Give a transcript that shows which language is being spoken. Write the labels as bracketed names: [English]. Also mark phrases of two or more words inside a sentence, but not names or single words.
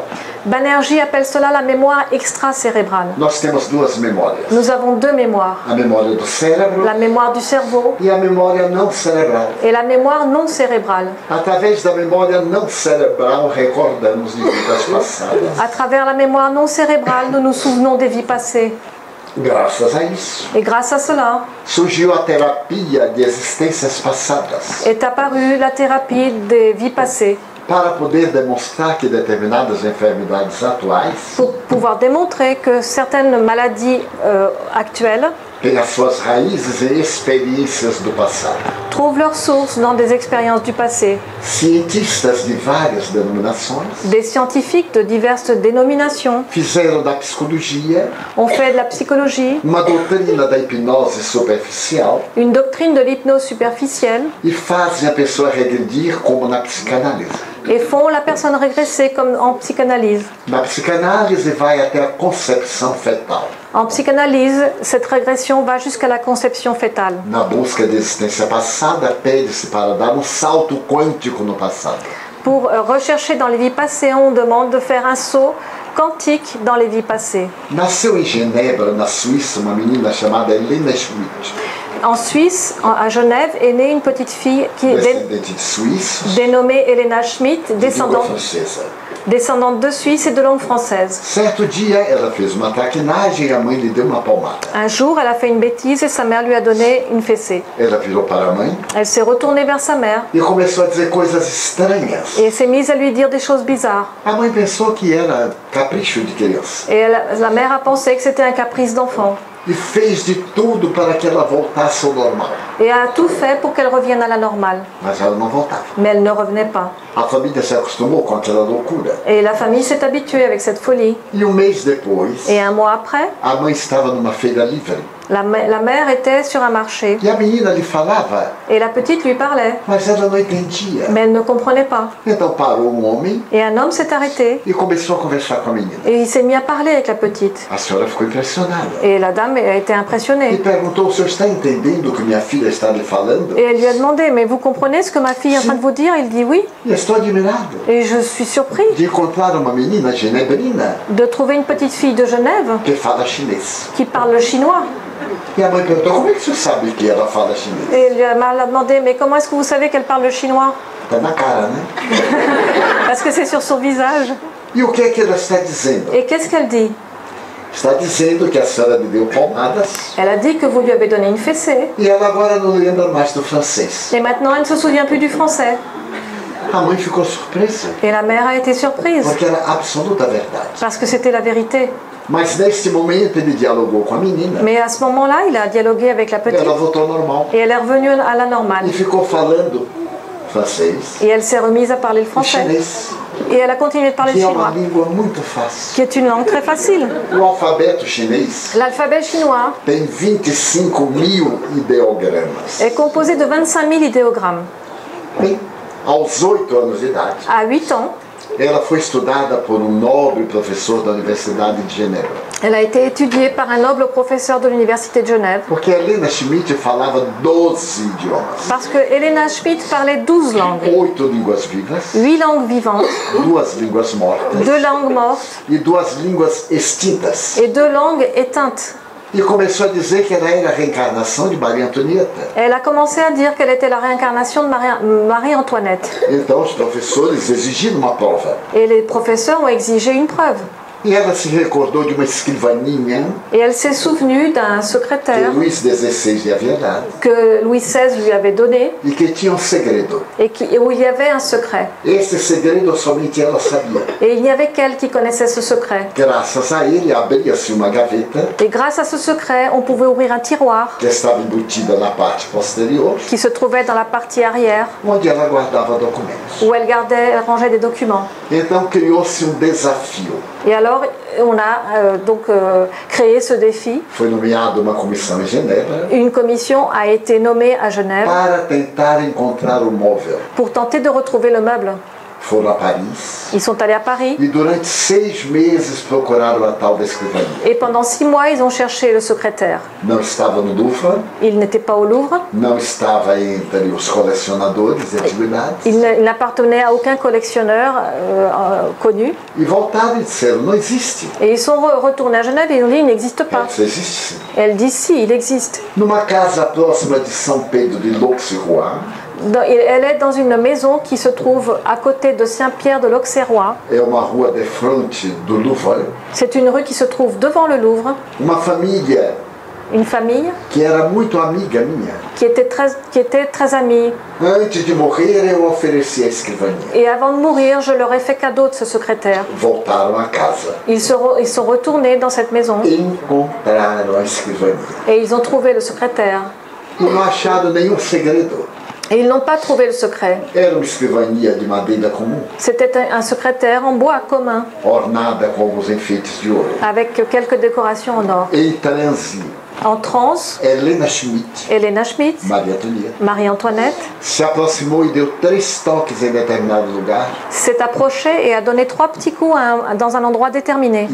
[French] Banerjee appelle cela la mémoire extracérébrale. [Portuguese] Nós temos duas memórias. [French] Nous avons deux mémoires. [Portuguese] A memória do cérebro [French] La mémoire du cerveau [Portuguese] e a memória não cerebral. [French] et la mémoire non cérébrale. [Portuguese] Através da memória não cerebral, recordamos de vidas passadas. [French] À travers la mémoire non cérébrale, nous nous souvenons des vies passées. [Portuguese] Graças a isso, [French] Et grâce à cela, [Portuguese] surgiu a terapia de existências passadas, [French] est apparue la thérapie des vies passées [Portuguese] para poder demonstrar que determinadas enfermidades atuais [French] pour pouvoir démontrer que certaines maladies actuelles [Portuguese] têm as suas raízes em experiências do passado. [French] trouvent leur source dans des expériences du passé. [Portuguese] Cientistas de várias denominações [French] Des scientifiques de diverses dénominations [Portuguese] fizeram da psicologia [French] ont fait de la psychologie [Portuguese] uma doutrina da hipnose superficial [French] une doctrine de l'hypnose superficielle [Portuguese] e fazem a pessoa regredir como na psicanálise. [French] et font la personne régresser comme en psychanalyse. [Portuguese] Na psicanálise vai até a concepção fetal. [French] En psychanalyse, cette régression va jusqu'à la conception fétale. [Portuguese] Na busca de existência passada, pede-se para dar um salto quântico no passado. [French] Pour rechercher dans les vies passées, on demande de faire un saut quantique dans les vies passées. [Portuguese] Nasceu em Genebra, na Suíça, uma menina chamada Helena Schmidt, [French] En Suisse, à Genève, est née une petite fille qui est [Portuguese] descendente de suíços, [French] dénommée Helena Schmidt, [Portuguese] de língua [French] descendante de Suisse et de langue française. [Portuguese] Certo dia, ela fez uma traquinagem e a mãe lhe deu uma palmada. [French] Un jour, elle a fait une bêtise et sa mère lui a donné une fessée. [Portuguese] Ela virou para a mãe [French] Elle s'est retournée vers sa mère [Portuguese] e começou a dizer coisas estranhas. [French] et s'est mise à lui dire des choses bizarres. [Portuguese] A mãe pensou que era capricho de criança [French] Et la mère a pensé que c'était un caprice d'enfant [Portuguese] e fez de tudo para que ela voltasse ao normal. [French] et a tout fait pour qu'elle revienne à la normale. [Portuguese] Mas ela não voltava. [French] Mais elle ne revenait pas. [Portuguese] A família se acostumou com aquela loucura. [French] Et la famille s'est habituée avec cette folie. [Portuguese] E um mês depois, [French] Et un mois après, [Portuguese] a mãe estava numa feira livre. [French] la mère était sur un marché [Portuguese] E a menina lhe falava, [French] et la petite lui parlait, [Portuguese] mas ela não entendia. [French] mais elle ne comprenait pas. [Portuguese] Então parou um homem [French] Et un homme s'est arrêté [Portuguese] e começou a conversar com a menina. [French] et il s'est mis à parler avec la petite. [Portuguese] A senhora ficou impressionada [French] Et la dame a été [Portuguese] e [French] impressionnée. [Portuguese] perguntou: o senhor está entendendo o que minha filha filha está lhe falando? [French] Et elle lui a demandé, mais vous comprenez ce que ma fille est en train de vous dire? Il dit oui. [Portuguese] E estou admirado [French] Et je suis surpris [Portuguese] de encontrar uma menina genebrina [French] de trouver une petite fille de Genève [Portuguese] que fala chinês. [French] qui parle le chinois. [Portuguese] E a mãe perguntou, como é que você sabe que ela fala chinês? [French] Et elle a demandé, mais comment est-ce que vous savez qu'elle parle le chinois? [Portuguese] Está na cara, né? [French] Parce que c'est sur son visage. [Portuguese] E o que é que ela está dizendo? [French] Et qu'est-ce qu'elle dit? [Portuguese] Está dizendo que a senhora lhe deu palmadas [French] Elle a dit que vous lui avez donné une fessée. [Portuguese] e ela agora não lembra mais do francês. [French] Et maintenant, elle ne se souvient plus du français. [Portuguese] A mãe ficou surpresa, [French] Et la mère a été surprise, [Portuguese] porque era a absoluta verdade. [French] parce que c'était la vérité. [Portuguese] Mas neste momento ele dialogou com a menina. [French] Mais à ce moment-là, il a dialogué avec la petite. [Portuguese] Ela voltou ao normal [French] Et elle est revenue à la normale. [Portuguese] e ficou falando francês [French] Et elle s'est remise à parler le [Portuguese] e [French] français. [Portuguese] chinês, [French] Et elle a continué de parler le [Portuguese] que é uma [French] chinois, [Portuguese] língua muito fácil. [French] qui est une langue très facile. [Portuguese] O alfabeto chinês [French] L'alphabet chinois [Portuguese] tem 25.000 ideogramas. [French] est composé de 25 000 idéogrammes. [Portuguese] Bem, aos 8 anos de idade, [French] À 8 ans, [Portuguese] ela foi estudada por um nobre professor da Universidade de Genebra. [French] elle a été étudiée par un noble professeur de l'Université de Genève. [Portuguese] Porque Helena Schmidt falava 12 idiomas. [French] Parce que Helena Schmidt parlait 12 langues. [Portuguese] 8 línguas vivas, [French] 8 langues vivantes, [Portuguese] 2 línguas mortas [French] 2 langues mortes [Portuguese] e 2 línguas extintas. [French] et 2 langues éteintes. [Portuguese] E começou a dizer que ela era a reencarnação de Maria Antonieta. [French] Elle a commencé à dire qu'elle était la réincarnation de Marie-Antoinette. [Portuguese] Então os professores exigiram uma prova. [French] Et les professeurs ont exigé une preuve. [Portuguese] E ela se recordou de uma escrivaninha [French] Et elle s'est souvenue d'un [Portuguese] que [French] secrétaire [Portuguese] Luís XVI lhe havia dado [French] que Louis XVI lui avait donné [Portuguese] e que tinha um segredo. [French] et où il y avait un secret. [Portuguese] Esse segredo somente ela sabia. [French] Et il n'y avait qu'elle qui connaissait ce secret. [Portuguese] Graças a ele, abria-se uma gaveta [French] Et grâce à ce secret, on pouvait ouvrir un tiroir [Portuguese] que estava embutida na parte posterior, [French] qui se trouvait dans la partie arrière [Portuguese] onde ela guardava documentos. [French] où elle rangeait des documents. [Portuguese] Então criou-se um desafio. [French] Et alors, on a créé ce défi. [Portuguese] Foi nomeada uma comissão em Genebra [French] Une commission a été nommée à Genève [Portuguese] para tentar encontrar o móvel. [French] pour tenter de retrouver le meuble. [Portuguese] Foram a Paris [French] Ils sont allés à Paris [Portuguese] e durante 6 meses procuraram a tal da escrivaninha. [French] et pendant 6 mois, ils ont cherché le secrétaire. [Portuguese] Não estava no Louvre, [French] Il n'était pas au Louvre, [Portuguese] não estava entre os colecionadores de antiguidades. [French] il n'appartenait à aucun collectionneur connu. [Portuguese] E voltaram e disseram, não existe. [French] Et ils sont retournés à Genève et ils ont dit il n'existe pas. [Portuguese] Isso existe sim. [French] Et elle dit si, il existe. [Portuguese] Numa casa próxima de São Pedro de l'Auxerrois, [French] Elle est dans une maison qui se trouve à côté de Saint-Pierre de l'Auxerrois. [Portuguese] é uma rua de frente do Louvre, [French] C'est une rue qui se trouve devant le Louvre. [Portuguese] uma família [French] Une famille [Portuguese] que era muito amiga minha. [French] qui était très amie. [Portuguese] Antes de morrer, eu ofereci a escrivaninha. [French] Et avant de mourir, je leur ai fait cadeau de ce secrétaire. [Portuguese] Voltaram a casa. [French] Ils sont retournés dans cette maison [Portuguese] Encontraram a escrivaninha. [French] et ils ont trouvé le secrétaire. [Portuguese] E não acharam nenhum segredo. [French] Et ils n'ont pas trouvé le secret. [Portuguese] Era uma escrivaninha de madeira comum, [French] C'était un secrétaire en bois commun, [Portuguese] ornada com alguns enfeites de ouro. [French] avec quelques décorations en or. [Portuguese] Em transe, [French] En transe, [Portuguese] Helena Schmidt, [French] Helena Schmidt, [Portuguese] Maria Antonieta, [French] Marie-Antoinette, [Portuguese] se aproximou e deu 3 toques em determinado lugar. [French] s'est approchée et a donné 3 petits coups dans un endroit déterminé.